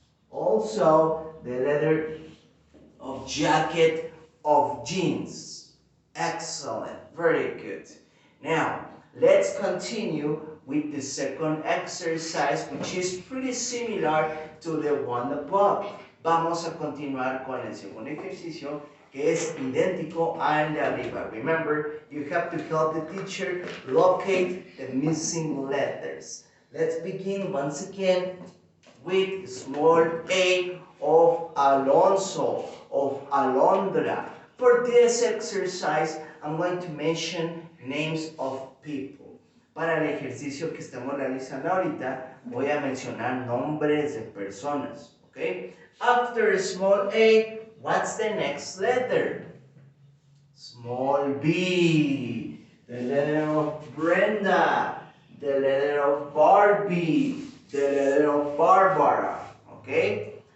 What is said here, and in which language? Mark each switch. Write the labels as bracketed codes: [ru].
[en] Also, the letter of jacket of jeans. Excellent. Very good. Now, let's continue with the second exercise, which is pretty similar to the one above. [es] Vamos a continuar con el segundo ejercicio, que es idéntico al de arriba. [en] Remember, you have to help the teacher locate the missing letters. Let's begin once again with small a of Alonso, of Alondra. For this exercise, I'm going to mention names of people. [es] Para el ejercicio que estamos realizando ahorita, voy a mencionar nombres de personas. [en] Okay? After small a, what's the next letter? Small b. The letter of Brenda. The letter of Barbie. The letter of Barbara. Okay?